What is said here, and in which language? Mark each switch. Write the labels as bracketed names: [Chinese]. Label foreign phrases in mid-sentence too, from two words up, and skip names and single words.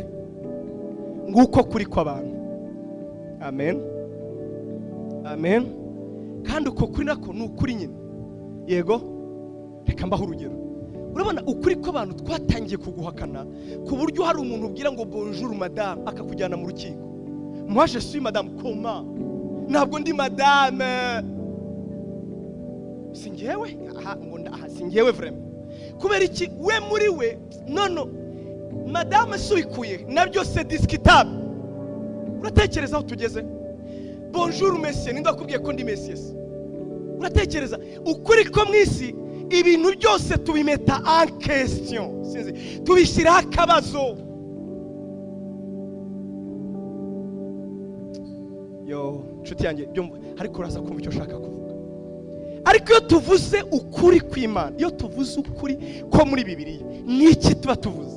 [Kinyarwanda] Nguko kuri kw'abantu. Amen. Amen. Kandi uko kuri nako ni ukuri nyine. yego reka mbaho urugero. Urabona ukuri ko abantu twatangiye kuguhakana ku buryo hari umuntu ubwira ngo [French] bonjour madame [Kinyarwanda] akakujyana mu rukiko. [French] Moi je suis madame comment? [Kinyarwanda] Ntabwo ndi madame. Singewe singewe vraiment. Kubera iki we muri we no madame suikuye nabyo [French] c'est discutable. [Kinyarwanda] Uratekereza aho tugeze? [French] Bonjour monsieur, [Kinyarwanda] ninda kubwiye ko ndi monsieur. Uratekereza ukuri ko mwisi ibintu byose tubimeta [French] en question. [Kinyarwanda] Sinzi tubishyira akabazo. Yo nshuti yanjye ariko uraza kumva icyo shaka kuvuga. Ariko iyo tuvuze ukuri kw'Imana, iyo tuvuze ukuri ko muri Bibiliya, niki tuba tuvuze?